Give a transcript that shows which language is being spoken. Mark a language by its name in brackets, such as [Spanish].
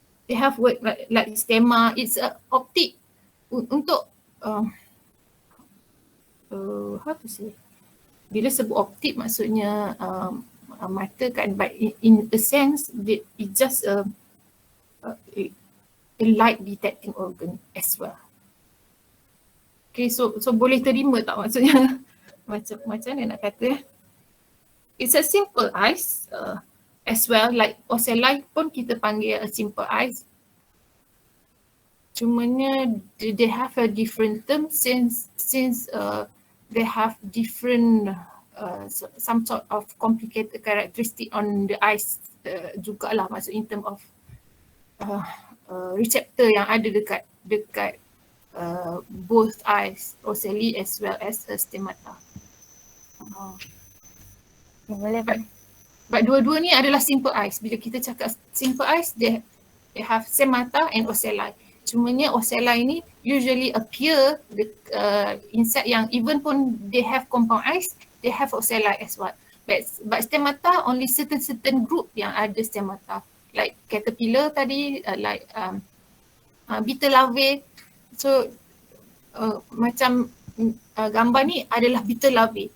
[English] They have word like stemma. It's a optic untuk how to say? [Malay] Bila sebut optik maksudnya mata kan, [English] but in a sense it just a light detecting organ as well. [Malay] Okay, so boleh terima tak maksudnya? macam mana nak kata? [English] It's a simple eyes as well, like ocelli [Malay] pun kita panggil [English] a simple eyes. Cumanya they have a different term since they have different some sort of complicated characteristic on the eyes jugalah, maksud in term of receptor [Malay] yang ada dekat [English] both eyes, ocelli as well as stemata. [Malay] Boleh. But dua-dua ni adalah simple eyes. [English] Bila kita cakap simple eyes, they have stemata and ocelli. Cumanya ocelli ni usually appear insect yang even pun they have compound eyes, they have ocelli as well. But stemata only certain group yang ada stemata. Like caterpillar tadi, like beetle larvae. [Malay] So macam gambar ni adalah beetle larvae.